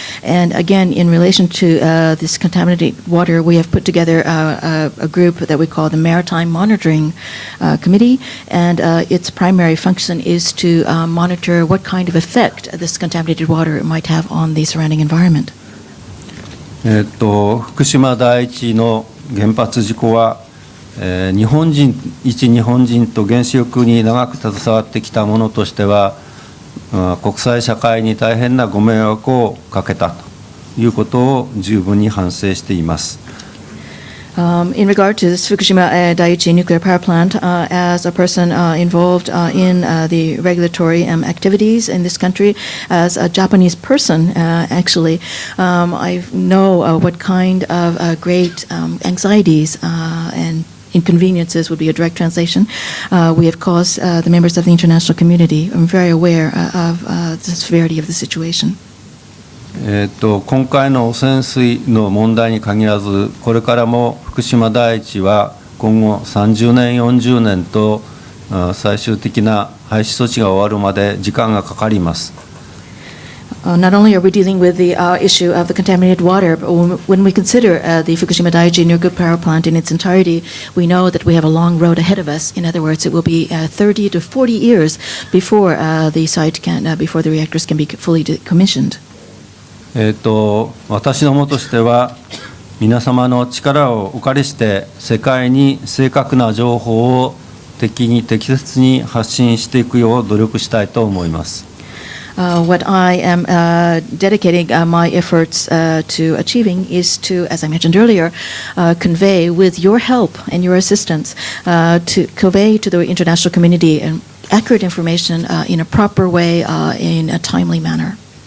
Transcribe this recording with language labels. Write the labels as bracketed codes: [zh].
[en] And again, in relation to this contaminated water, we have put together a group that we call the Maritime Monitoring Committee, and its primary function is to monitor what kind of effect this contaminated water might have on the surrounding environment. [ja] 福島第一の原発事故は、日本人と原子力に長く携わってきたものとしては、国際社会に大変なご迷惑をかけたということを十分に反省しています。 [en] In regard to this Fukushima Daiichi nuclear power plant, as a person involved in the regulatory activities in this country, as a Japanese person, actually, I know what kind of great anxieties and inconveniences would be a direct translation. We have caused the members of the international community. I'm very aware of the severity of the situation. [ja] 今回の汚染水の問題に限らず、これからも福島第一は今後30年、40年と最終的な廃止措置が終わるまで時間がかかります。 [en] Not only are we dealing with the issue of the contaminated water, but when we consider the Fukushima Daiichi nuclear power plant in its entirety, we know that we have a long road ahead of us. In other words, it will be 30 to 40 years before the reactors can be fully decommissioned. [ja] 私どもとしては皆様の力をお借りして世界に正確な情報を適切に発信していくよう努力したいと思います。 [en] What I am dedicating my efforts to achieving is to, as I mentioned earlier, convey with your help and your assistance to convey to the international community accurate information in a proper way, in a timely manner.